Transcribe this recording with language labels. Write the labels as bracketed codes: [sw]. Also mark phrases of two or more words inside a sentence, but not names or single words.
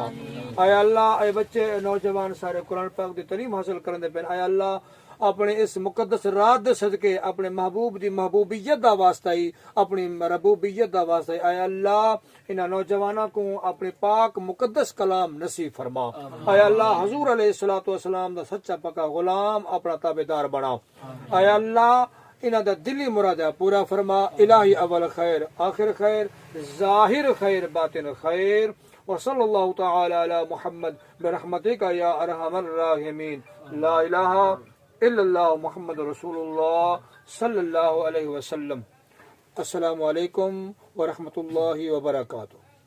[pa] یا اللہ اے بچے نوجوان سارے قرآن پاک دی تعلیم حاصل کرنے پے یا اللہ اپنے اس مقدس رات دے صدقے اپنے محبوب دی محبوبیت دا واسطہ ہی اپنی ربوبیت دا واسطہ ہی یا اللہ انہاں نوجواناں کو اپنے پاک مقدس کلام نصیب فرما. یا اللہ حضور [ar] عليه الصلاة والسلام [pa] دا سچا پکا غلام اپنا تابعدار بنا. یا اللہ انہاں دا دلی مراد پورا فرما. [ar] إلهي أول خير آخر خير ظاهر خير باطن خير وصلى الله تعالى على محمد برحمتك يا أرحم الراحمين لا إله إلا الله محمد رسول الله صلى الله عليه وسلم. السلام عليكم ورحمة الله وبركاته.